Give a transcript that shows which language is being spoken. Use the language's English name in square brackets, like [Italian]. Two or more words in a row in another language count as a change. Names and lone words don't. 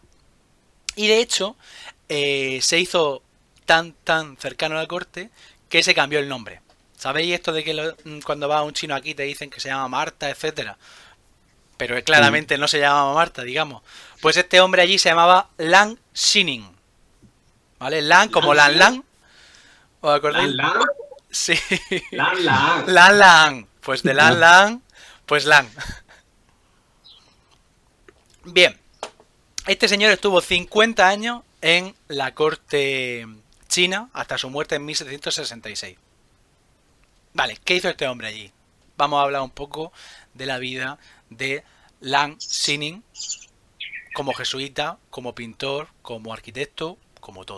[Spanish] Y de hecho, se hizo tan cercano a la corte que se cambió el nombre. ¿Sabéis esto de que cuando va un chino aquí te dicen que se llama Marta, etcétera? Pero claramente no se llamaba Marta, digamos. Pues este hombre allí se llamaba Lan Xinin. ¿Vale? Lan como Lan Lan. ¿Os acordáis? ¿Lan Lan? Sí. Lan Lan. Lan Lan. Pues de Lan Lan, pues Lan. Bien. Este señor estuvo 50 años en la corte china hasta su muerte en 1766. Vale, ¿qué hizo este hombre allí? Vamos a hablar un poco de la vida de Lan Xinin como jesuita, como pintor, como arquitecto, como todo.